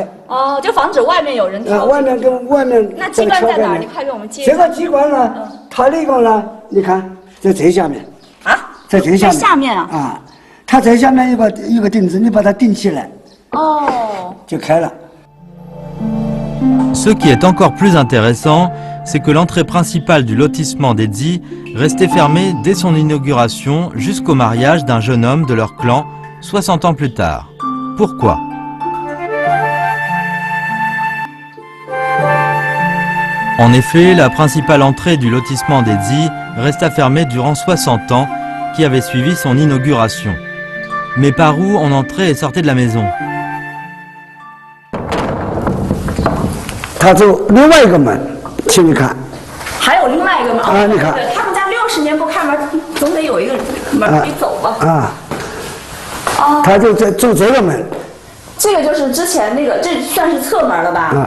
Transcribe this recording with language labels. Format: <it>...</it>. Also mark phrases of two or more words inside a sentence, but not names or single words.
<zh>就防止外面有人挑。外面跟外面。那机关在哪儿？你快给我们介绍。这个机关呢，它那个呢，你看在这下面。在这下面。在下面啊。它这下面有个钉子，你把它顶起来。就开了。</zh> <fr>Ce qui est encore plus intéressant, c'est que l'entrée principale du lotissement des Dzi restait fermée dès son inauguration jusqu'au mariage d'un jeune homme de leur clan 60 ans plus tard. Pourquoi? En effet, la principale entrée du lotissement des Dzi resta fermée durant 60 ans qui avaient suivi son inauguration. Mais par où on entrait et sortait de la maison?</fr> <zh>它走另外一个门，请你看。还有另外一个门你看，他们家60年不开门，总得有一个门可以走吧？他就走这个门。这个就是之前那个，这算是侧门了吧？</zh>